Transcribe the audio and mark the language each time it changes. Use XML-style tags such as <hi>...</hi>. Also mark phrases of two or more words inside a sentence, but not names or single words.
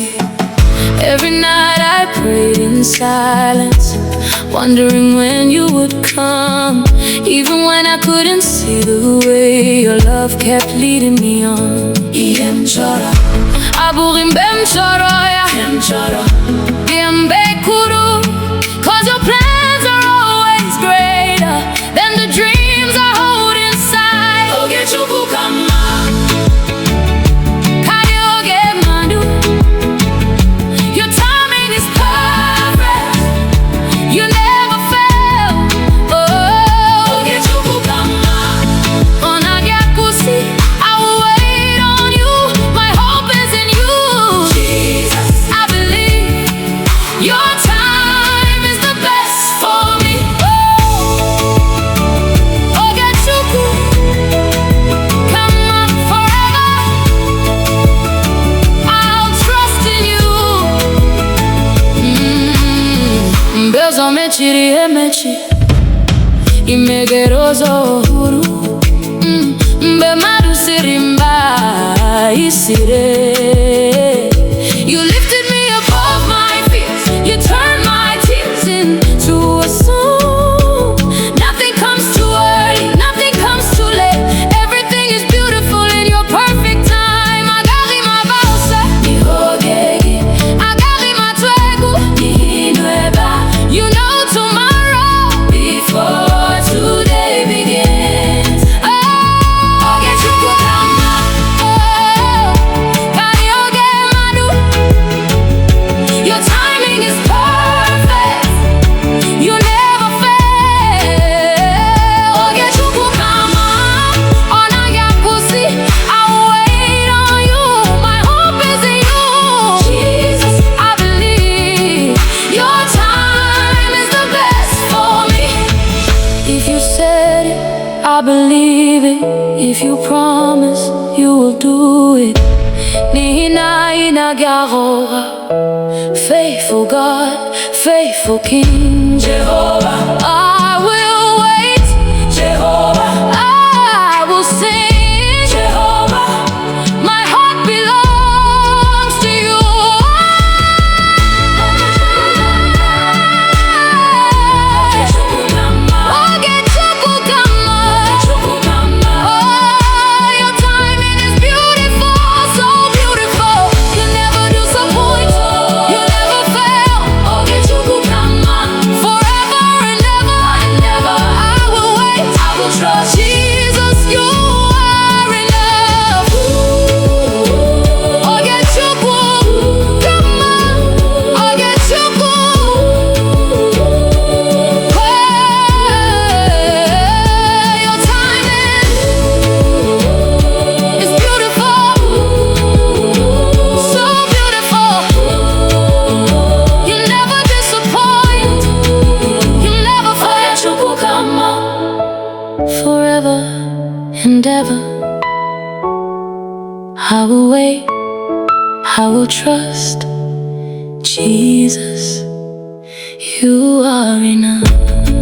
<en>Every night I prayed in silence, wondering when you would come. Even when I couldn't see the way, your love kept leading me on.</en> <ig>Ihe m chọrọ abụghị mgbe m chọrọ ya, bịa mgbe kwuru,</ig> <en>'cause your plans are always greater than the dreams I hold inside.</en> <ig>Oge Chukwu kama karịa oge mmadụ.</ig> <en>Your timing is perfect, you never fail.</en> <ig>Oh, Oge Chukwu kama ọ naghị akwụsị.</ig> <en>I will wait on you, my hope is in you. Jesus, I believe your time is the best for me. Oh,</en> <ig>Oge Chukwu kama</ig> <en>forever, I'll trust in you.</en> <ig>Mgbe ụzọ mechiri emechi, imeghere ụzọ ọhụrụ. Mgbe mmadụ siri mba, ị siri.</ig> <en>You lifted me above my fears, you turned my tears into a song. Nothing comes too early, nothing comes too late. Everything is beautiful in your perfect time.</en> <rw>Agari mabasa, nihogegi. Agari matwegu, nihinweba.</rw> <en>You know tomorrow before today begins.</en> <ig>Oh, Oge Chukwu kama, oh, karịa oge mmadụ.</ig> <en>Your timing is perfect, you never fail.</en> <ig>Oge Chukwu kama ọ naghị akwụsị.</ig> <en>I will wait on you, my hope is in you. Jesus, I believe your time is the best for me. If you said it, I believe it. If you promise, you will do it.</en> <ig>N'ihi na ị naghị aghọ ụgha.</ig> <en>Faithful God, faithful King, Jehovah, I will wait. Jehovah, I will sing. Jehovah, my heart belongs to you.</en> <ig>Oge Chukwu kama,</ig> <en>oh, your timing is beautiful, so beautiful. You never disappoint, you never fail.</en> <ig>Oge Chukwu kama,</ig> <en>forever and ever, I will wait, I will trust. Jesus, you are enough.</en> <ig>Oge Chukwu kama, Oge Chukwu.</ig> <en>Your timing is beautiful, so beautiful. You never disappoint, you never fail.</en> <ig>Chukwu kama,</ig> <en>forever and ever, I will wait, I will trust. Jesus, you are enough.</en>